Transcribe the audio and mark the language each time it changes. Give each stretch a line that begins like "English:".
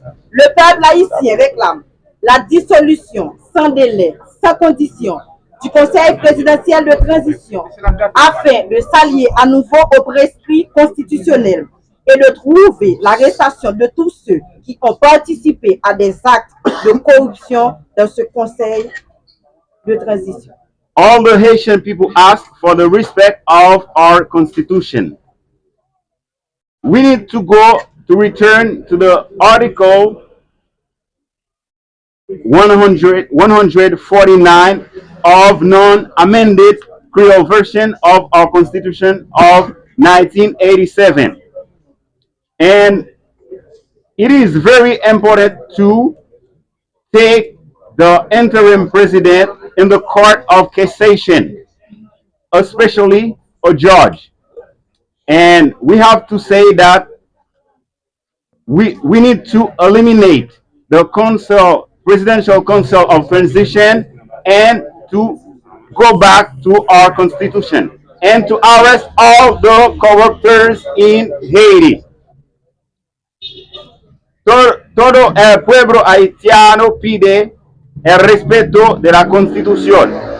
French: Le peuple haïtien réclame la dissolution sans délai, sans condition, du Conseil présidentiel de transition afin de s'allier à nouveau au prescrit constitutionnel et de trouver l'arrestation de tous ceux qui ont participé à des actes de corruption dans ce Conseil de transition.
English: All the Haitian people ask for the respect of our constitution. We need to return to the article 149 of non-amended Creole version of our Constitution of 1987. And it is very important to take the interim president in the Court of Cassation, especially a judge. And we have to say that we need to eliminate the Presidential Council of Transition and to go back to our constitution and to arrest all the corruptors in Haiti.
Spanish: Todo el pueblo haitiano pide el respeto de la constitución.